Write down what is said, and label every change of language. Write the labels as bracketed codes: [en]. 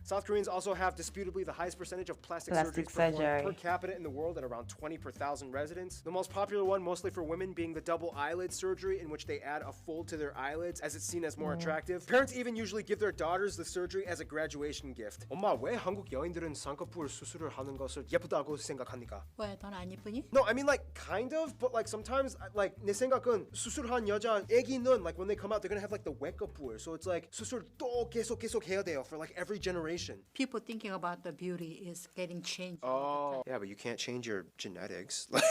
[en] South Koreans also have disputably the highest percentage of plastic surgeries performed per capita in the world at around 20 per 1,000 residents. The most popular one, mostly for women, being the double eyelid surgery, in which they add a fold to their eyelids as it's seen as more attractive. Parents even usually give their daughters the surgery as a graduation gift. [ko] 엄마, 왜 한국 여인들은 쌍꺼풀 수술을 하는 것을 예쁘다고 생각합니까? 왜 넌 안 예쁘니? [en] No, I mean like kind of, but like sometimes like [ko] 내 생각은 수술한 여자 애기는 [en] like when they come out they're gonna have like the 외꺼풀, so it's like [ko] 수술 또 계속 해야 돼요 [en] for like every generation. People thinking about the beauty is getting changed. Oh, yeah, but you can't change your genetics.